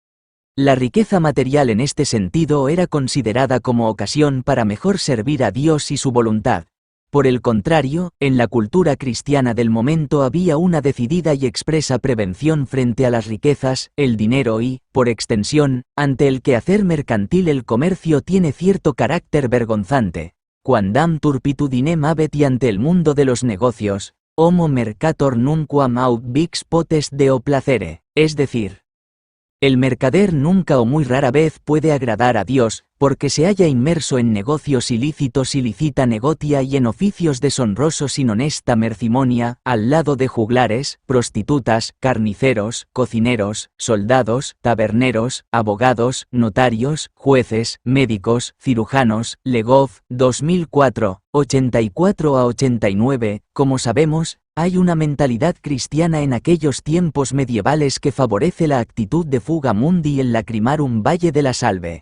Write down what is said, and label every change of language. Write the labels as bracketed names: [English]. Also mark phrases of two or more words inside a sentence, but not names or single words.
[Spanish] La riqueza material en este sentido era considerada como ocasión para mejor servir a Dios y su voluntad. Por el contrario, en la cultura cristiana del momento había una decidida y expresa prevención frente a las riquezas, el dinero y, por extensión, ante el quehacer mercantil. El comercio tiene cierto carácter vergonzante. [Latin] Quandam turpitudinem habet, [Spanish] y ante el mundo de los negocios, [Latin] homo mercator nunquam aut vix potest deo placere, [Spanish] es decir, El mercader nunca o muy rara vez puede agradar a Dios, porque se halla inmerso en negocios ilícitos y [Latin] licita negotia [Spanish] y en oficios deshonrosos sin [Latin] honesta mercimonia, [Spanish] al lado de juglares, prostitutas, carniceros, cocineros, soldados, taberneros, abogados, notarios, jueces, médicos, cirujanos, Legov, 2004, 84 a 89, como sabemos, hay una mentalidad cristiana en aquellos tiempos medievales que favorece la actitud de [Latin] fuga mundi [Spanish] en [Latin] lacrimarum valle [Spanish] de la salve.